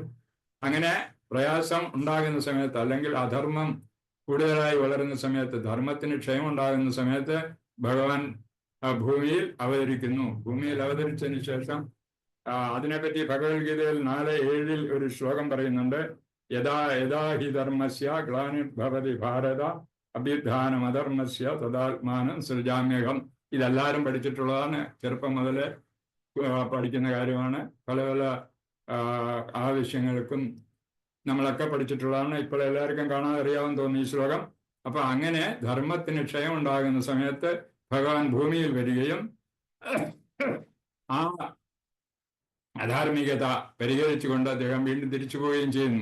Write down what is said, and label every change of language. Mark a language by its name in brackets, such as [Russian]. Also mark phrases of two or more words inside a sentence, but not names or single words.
[Malayalam] അങ്ങനെ പ്രയാസം ഉണ്ടാകുന്ന സമയത്ത്, അല്ലെങ്കിൽ അധർമ്മം കൂടുതലായി വളരുന്ന സമയത്ത്, ധർമ്മത്തിന് ക്ഷയം ഉണ്ടാകുന്ന സമയത്ത് ഭഗവാൻ ഭൂമിയിൽ അവതരിക്കുന്നു. ഭൂമിയിൽ അവതരിച്ചതിന് ശേഷം അതിനെപ്പറ്റി ഭഗവത്ഗീതയിൽ 4:7 ഒരു ശ്ലോകം പറയുന്നുണ്ട്. [Sanskrit] യഥാ ഹി ധർമ്മസ്യ ഗ്ലാനിർഭവതി ഭാരത അഭ്യുത്ഥാനം അധർമ്മസ്യ തദാത്മാനം സൃജാമ്യഹം. [Malayalam] ഇതെല്ലാവരും പഠിച്ചിട്ടുള്ളതാണ്. ചെറുപ്പം മുതൽ പഠിക്കുന്ന കാര്യമാണ്. പല പല ആവശ്യങ്ങൾക്കും നമ്മളൊക്കെ പഠിച്ചിട്ടുള്ളതാണ്. ഇപ്പോൾ എല്ലാവർക്കും കാണാതെ അറിയാമെന്ന് തോന്നുന്നു ഈ ശ്ലോകം. അപ്പൊ അങ്ങനെ ധർമ്മത്തിന് ക്ഷയം ഉണ്ടാകുന്ന സമയത്ത് ഭഗവാൻ ഭൂമിയിൽ വരികയും ആ അധാർമികത പരിഹരിച്ചുകൊണ്ട് അദ്ദേഹം വീണ്ടും തിരിച്ചു പോവുകയും ചെയ്യുന്നു.